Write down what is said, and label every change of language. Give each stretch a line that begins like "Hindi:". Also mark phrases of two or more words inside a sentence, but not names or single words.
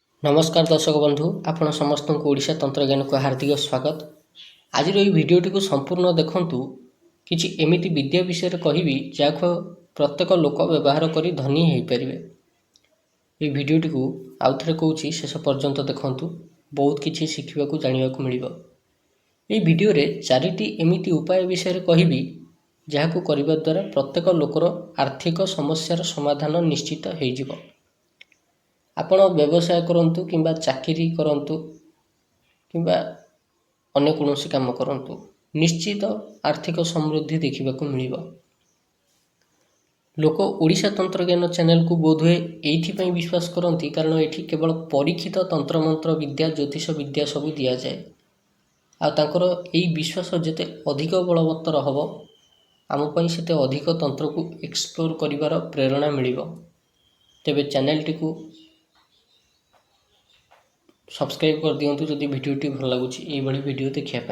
Odia: ନମସ୍କାର ଦର୍ଶକ ବନ୍ଧୁ ଆପଣ ସମସ୍ତ କୁ ଓଡ଼ିଶା ତନ୍ତ୍ରଜ୍ଞାନ କୁ ହାର୍ଦ୍ଦିକ ସ୍ୱାଗତ। ଆଜ ଭିଡିଓଟି କୁ ସମ୍ପୂର୍ଣ୍ଣ ଦେଖନ୍ତୁ। କିଛି ଏମିତି ବିଦ୍ୟା ବିଷୟ କହିବି ଯାହାକୁ ପ୍ରତ୍ୟେକ ଲୋକ ବ୍ୟବହାର କରି ଧନୀ ହୋଇ ପାରିବେ। ଏ ଭିଡିଓଟି କୁ ଆଉ ଥରେ କହୁଛି ଶେଷ ପର୍ଯ୍ୟନ୍ତ ଦେଖନ୍ତୁ, ବହୁତ କିଛି ଶିଖିବା କୁ ଜାଣିବା କୁ ମିଳିବ। ଏ ଭିଡିଓ ରେ ଚାରିଟି ଏମିତି ଉପାୟ ବିଷୟ କହିବି ଯାହାକୁ କରିବା ଦ୍ୱାରା ପ୍ରତ୍ୟେକ ଲୋକର ଆର୍ଥିକ ସମସ୍ୟାର ସମାଧାନ ନିଶ୍ଚିତ ହୋଇ ଯିବ। ଆପଣ ବ୍ୟବସାୟ କରନ୍ତୁ କିମ୍ବା ଚାକିରି କରନ୍ତୁ କିମ୍ବା ଅନ୍ୟ କୌଣସି କାମ କରନ୍ତୁ, ନିଶ୍ଚିତ ଆର୍ଥିକ ସମୃଦ୍ଧି ଦେଖିବା କୁ ମିଳିବ। ଲୋକ ଓଡ଼ିଶା ତନ୍ତ୍ରଜ୍ଞାନ ଚ୍ୟାନେଲ କୁ ବୋଧହୁଏ ଏଥି ପାଇଁ ବିଶ୍ୱାସ କରନ୍ତି କାରଣ ଏଥି କେବଳ ପରୀକ୍ଷିତ ତନ୍ତ୍ର ମନ୍ତ୍ର ବିଦ୍ୟା ଜ୍ୟୋତିଷ ବିଦ୍ୟା ସବୁ ଦିଆ ଯାଏ। ଆ ତାଙ୍କର ଏହି ବିଶ୍ୱାସ ଯେତେ ଅଧିକ ବଳବତ୍ତର ହେବ, ଆମ ପାଇଁ ସେତେ ଅଧିକ ତନ୍ତ୍ର କୁ ଏକ୍ସପ୍ଲୋର କରିବାର ପ୍ରେରଣା ମିଳିବ। ତେବେ ଚ୍ୟାନେଲ ଟି କୁ ସବସ୍କ୍ରାଇବ କରି ଦିଅନ୍ତୁ ଯଦି ଭିଡିଓଟି ଭଲ ଲାଗୁଛି ଏହି ଭଳି ଭିଡିଓ ଦେଖିବା ପାଇଁ।